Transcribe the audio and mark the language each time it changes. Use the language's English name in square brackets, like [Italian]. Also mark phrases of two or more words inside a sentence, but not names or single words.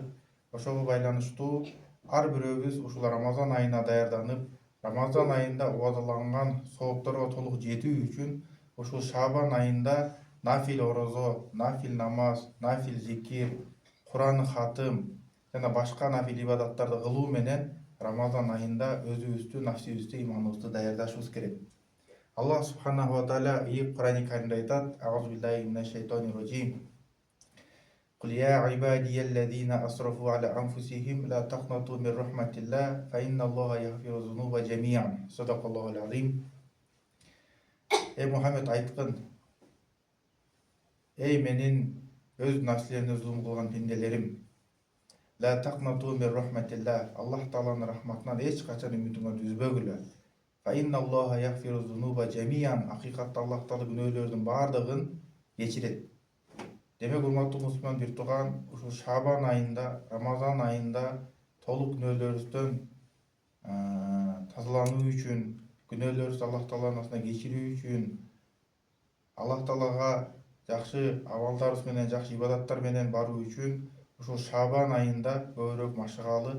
[Kyrgyz] Ошого байланыштуу ар бирөөбүз ушул Рамазан айына даярданып, Рамазан айында убадаланган соопторго толук жетүү үчүн ушул Шабан айында нафил орозо, нафил намаз, нафил зикир, Куран хатым жана башка нафил ибадаттарды кылуу менен Рамазан айында өзүбүздү, нафсибизди, иманыбызды даярдашыбыз керек. Аллах [Arabic] سبحانه وتعالى [Kyrgyz] Курани Каримде айтат: [Arabic] أعوذ بالله من الشيطان الرجيم. قل يا عبادي الذين أسرفوا على أنفسهم لا تقنطوا من رحمة الله فإن الله يغفر الذنوب جميعا. صدق الله العظيم. [Kyrgyz] Ey Muhammed айткын: Ey менин өз нафсилерине зулум кылган пенделерим, [Arabic] لا تقنطوا من رحمة الله. [Kyrgyz] Аллах Тааланын рахматынан эч качан үмүтүңөрдү үзбөгүлө. [Arabic] فإن الله يغفر الذنوب جميعا. [Kyrgyz] Акыйкатта Аллах Таала күнөөлөрдүн баардыгын кечирет. Демек, урматтуу мусулман бир тууган, ушул Шабан айында, Рамазан айында толук күнөөлөрүбүздөн тазалануу үчүн, күнөөлөрүбүздү Аллах Тааланын астына кечирүү үчүн, Аллах Таалага жакшы амалдарыбыз менен, жакшы ибадаттар менен баруу үчүн ушул Шабан айында көбүрөөк машыгалы.